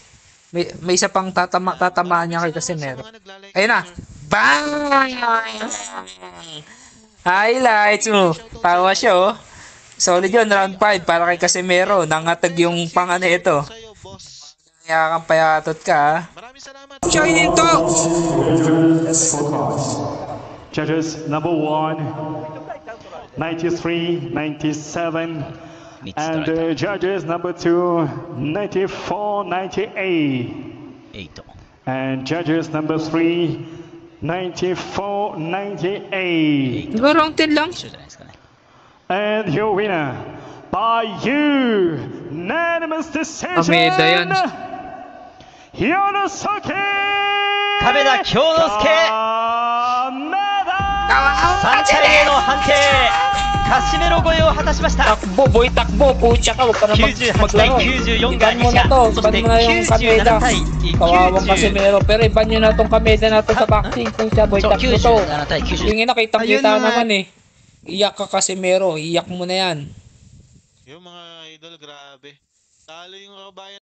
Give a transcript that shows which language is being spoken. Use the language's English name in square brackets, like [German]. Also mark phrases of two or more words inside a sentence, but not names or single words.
[Filipino] May isa pang tatamaan niya kay Casimero. Ayun na. Bang! Highlights mo. Tawa siya oh. Solid yun, round 5 para kay Casimero. Nangatag yung pangano ito. Kaya kang payatot ka. [English] Join into! Judges number 1, 93, 97. And judges number 2, 94, 98. And judges number 3, 94, 98. [Filipino] Diba round 10 lang? [English] And your winner by unanimous decision, [Filipino] Kameda yan. [English] Hyonosuke [Japanese] Kameda Hyonosuke 3 回目の判定カシメロ超えを果たしました。 [Filipino] Takbo, boy, takbo. Pucha ka, huwag ka na [Japanese] 98対 [Filipino] maglaro. [Japanese] 94 が [Filipino] Iban mo na [Japanese] 西 [Filipino] to. [Japanese] 田、そし [Filipino] Iban [Japanese] て [Filipino] mo na yung Kameda. [Japanese] 97対 [Filipino] Kawawang [Japanese] 90 [Filipino] Casimero. Pero iban nyo na tong Kameda na to sa boxing. Kung siya, boy, [Japanese] そう [Filipino] takbo to. [Japanese] 97対 90 [Filipino] Yung ina, kitang-kita naman eh. Iyak ka Casimero. Iyak mo na yan. Yung mga idol, grabe. Talo yung kabayan.